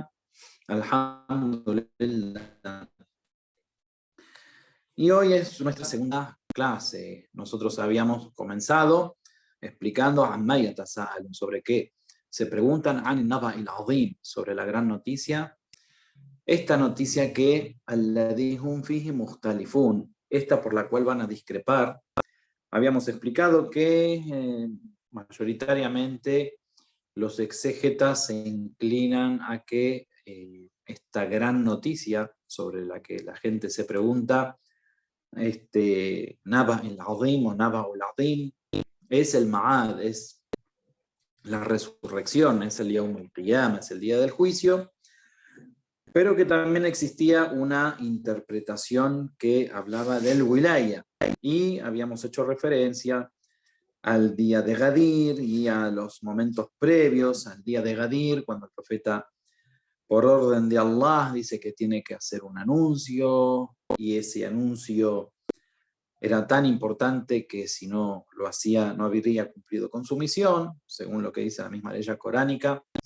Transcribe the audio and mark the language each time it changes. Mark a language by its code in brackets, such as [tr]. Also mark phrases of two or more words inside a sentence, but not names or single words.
[ar] الحمد لله. [es] Y hoy es nuestra segunda clase. Nosotros habíamos comenzado explicando sobre qué se preguntan [ar] عن النبإ العظيم, [es] sobre la gran noticia. Esta noticia que [ar] الذي هم فيه مختلفون, [es] esta por la cual van a discrepar. Habíamos explicado que mayoritariamente los exégetas se inclinan a que esta gran noticia sobre la que la gente se pregunta, [ar] النبإ العظيم o النبأ العظيم, [es] es el Ma'ad, es la resurrección, es el [ar] يوم القيامة, [es] es el día del juicio, pero que también existía una interpretación que hablaba del Wilaya, y habíamos hecho referencia al día de Gadir y a los momentos previos al día de Gadir, cuando el profeta, por orden de Allah, dice que tiene que hacer un anuncio, y ese anuncio era tan importante que si no lo hacía no habría cumplido con su misión, según lo que dice la misma ley coránica.